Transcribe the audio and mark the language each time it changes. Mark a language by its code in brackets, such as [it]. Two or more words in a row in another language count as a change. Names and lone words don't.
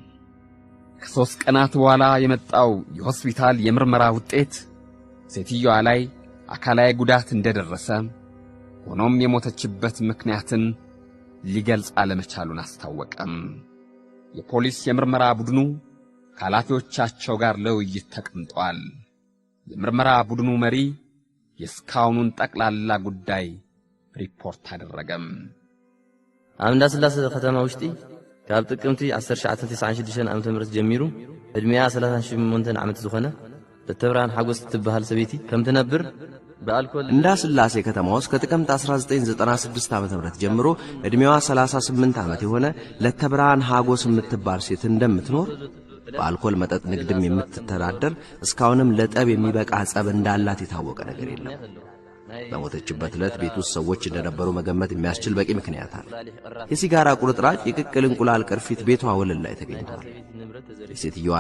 [am] ከ3 ቀናት በኋላ የመጣው የሆስፒታል የምርመራ ውጤት ሴትዮዋ ላይ አካላዊ ጉዳት እንደደረሰ፣ ሆኖም የሞተችበት ምክንያትን ሊገልጽ አለመቻሉን አስታወቀም። የፖሊስ የምርመራ ቡድኑ ከኃላፊዎቻቸው ጋር ለውይይት ተቀምጧል። የምርመራ ቡድኑ መሪ የስካውኑን ጠቅላላ ጉዳይ ሪፖርት አደረገም። [ti] አምዳ ስላሴ ከተማ ውሽጢ ካብ ጥቅምቲ 1996 ዓመተ ምህረት ጀሚሩ እድሜያ 38 ዓመት ዝኾነ በተብራን ሐጎስ ትባሃል ሰቤቲ ከም ትነብር በአልኮል [am] እንዳ ስላሴ ከተማ ውስጥ ከጥቅምት 1996 ዓመተ ምህረት ጀምሮ እድሜዋ 38 ዓመት የሆነ ለተብራን ሐጎስ የምትባል ሴት እንደምትኖር በአልኮል መጠጥ ንግድም የምትተዳደር እስካሁንም ለጠብ የሚበቃ ጸብ እንዳላት የታወቀ ነገር የለም። በሞተችበት ዕለት ቤት ውስጥ ሰዎች እንደነበሩ መገመት የሚያስችል በቂ ምክንያት አለ። የሲጋራ ቁርጥራጭ፣ የቅቅል እንቁላል ቅርፊት ቤቷ ወለል ላይ ተገኝቷል። የሴትዮዋ